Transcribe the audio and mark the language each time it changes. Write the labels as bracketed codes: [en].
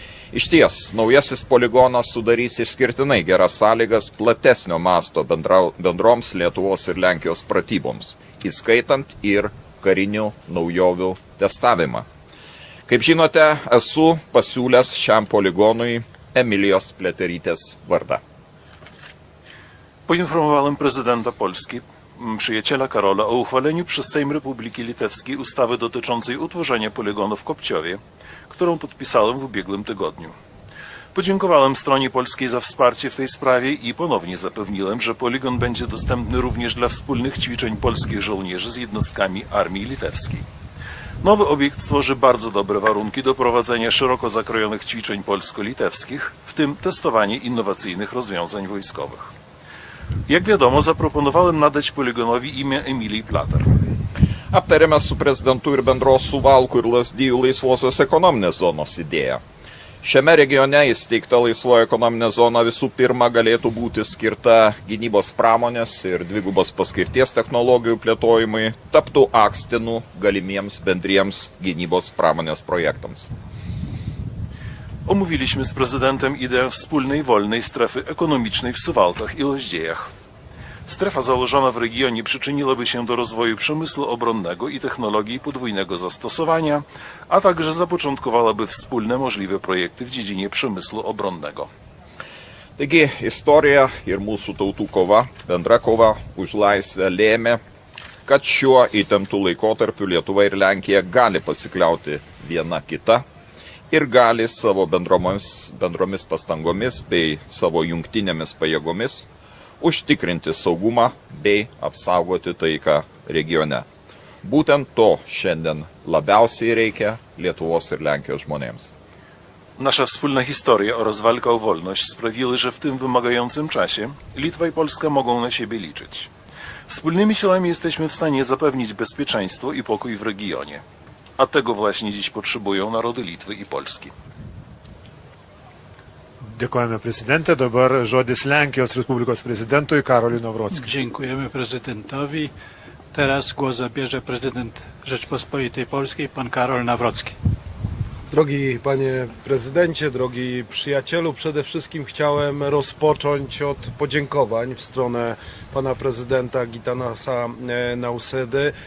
[lt] Iš ties, naujasis poligonas sudarys išskirtinai geras sąlygas platesnio masto bendroms Lietuvos ir Lenkijos pratyboms, įskaitant ir karinių naujovių testavimą. Kaip žinote, esu pasiūlęs šiam poligonui Emilijos Pliaterytės vardą. [pl] Poinformowałem prezydenta Polski, przyjaciela Karola, o uchwaleniu przez Sejm Republiki Litewskiej ustawy dotyczącej utworzenia poligonu w Kopciowie, którą podpisałem w ubiegłym tygodniu. Podziękowałem stronie polskiej za wsparcie w tej sprawie i ponownie zapewniłem, że poligon będzie dostępny również dla wspólnych ćwiczeń polskich żołnierzy z jednostkami armii litewskiej. Nowy obiekt stworzy bardzo dobre warunki do prowadzenia szeroko zakrojonych ćwiczeń polsko-litewskich, w tym testowanie innowacyjnych rozwiązań wojskowych. Jak wiadomo, zaproponowałem nadać poligonowi imię Emilii Plater. [lt] Aptarėme su prezidentu ir bendros Suvalkų ir Lazdijų laisvosios ekonominės zonos idėją. Šiame regione įsteigta laisvoji ekonominė zona visų pirma galėtų būti skirta gynybos pramonės ir dvigubos paskirties technologijų plėtojimui, taptų akstinu galimiems bendriems gynybos pramonės projektams. [pl] Omówiliśmy z prezydentem ideę wspólnej wolnej strefy ekonomicznej w Suwałkach i Loździejach. Strefa założona w regionie przyczyniłaby się do rozwoju przemysłu obronnego i technologii podwójnego zastosowania, a także zapoczątkowałaby wspólne możliwe projekty w dziedzinie przemysłu obronnego. [lt] Taigi, istorija ir mūsų tautų kova, bendra kova už laisvę lėmė, kad šiuo įtemptų laikotarpiu Lietuva ir Lenkija gali pasikliauti viena kita ir gali savo bendromis pastangomis bei savo jungtinėmis pajėgomis užtikrinti saugumą bei apsaugoti taiką regione. Būtent to šiandien labiausiai reikia Lietuvos ir Lenkijos žmonėms. [pl] Nasza wspólna historia oraz walka o wolność sprawiły, że w tym wymagającym czasie Litwa i Polska mogą na siebie liczyć. Wspólnymi siłami jesteśmy w stanie zapewnić bezpieczeństwo i pokój w regionie. A tego właśnie dziś potrzebują narody Litwy i Polski. [lt] Dėkojame prezidentė, dabar žodis Lenkijos Respublikos prezidentui Karoliui Nawrockiui. [pl] Dziękujemy prezydentowi. Teraz głos zabierze prezydent Rzeczpospolitej Polskiej, pan Karol Nawrocki. Drogi panie prezydencie, drogi przyjacielu, przede wszystkim chciałem rozpocząć od podziękowań w stronę pana prezydenta Gitanasa Nausedy.